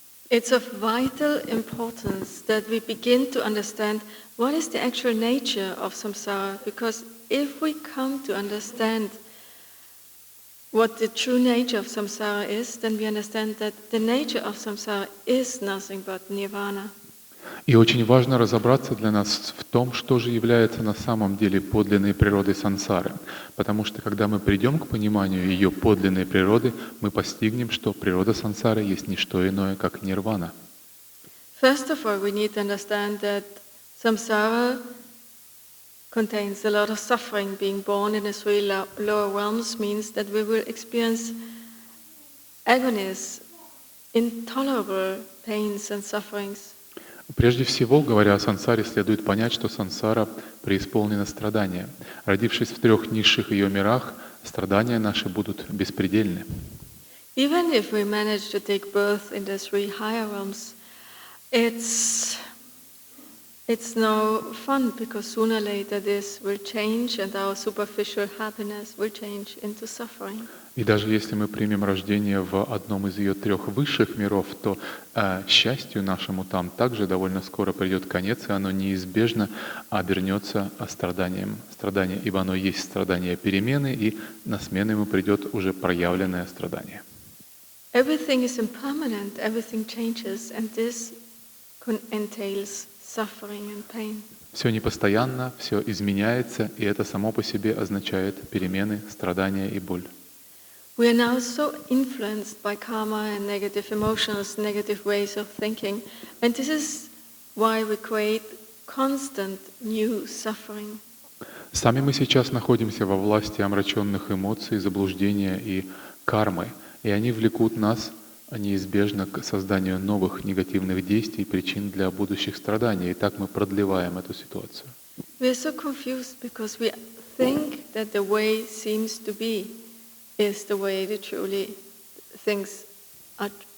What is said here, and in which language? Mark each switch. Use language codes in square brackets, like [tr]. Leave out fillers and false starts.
[en] It's of vital importance that we begin to understand what is the actual nature of samsara, because if we come to understand what the true nature of samsara is, then we understand that the nature of samsara is nothing but nirvana. [ru] И очень важно разобраться для нас в том, что же является на самом деле подлинной природой сансары. Потому что когда мы придем к пониманию ее подлинной природы, мы постигнем, что природа сансары есть не что иное, как нирвана. [en] First of all, we need to understand that samsara contains a lot of suffering. Being born in the three lower realms means that we will experience agonies, intolerable pains and sufferings. [ru] Прежде всего, говоря о сансаре, следует понять, что сансара преисполнена страдания. Родившись в 3 низших ее мирах, страдания наши будут беспредельны. [en] Even if we manage to take birth in the 3 higher realms, it's no fun, because sooner or later this will change and our superficial happiness will change into suffering. [ru] И даже если мы примем рождение в одном из ее 3 высших миров, то счастью нашему там также довольно скоро придет конец, и оно неизбежно обернется страданием. Страдание, ибо оно есть страдание перемены, и на смену ему придет уже проявленное страдание. [en] Everything is impermanent, everything changes, and this entails suffering and pain. [ru] Все непостоянно, все изменяется, и это само по себе означает перемены, страдания и боль. [en] We are now so influenced by karma and negative emotions, negative ways of thinking, and this is why we create constant new suffering. [ru] Сами мы сейчас находимся во власти омраченных эмоций, заблуждения и кармы, и они влекут нас неизбежно к созданию новых негативных действий, причин для будущих страданий, и так мы продлеваем эту ситуацию. [en] We are so confused because we think that the way seems to be is the way that truly things are.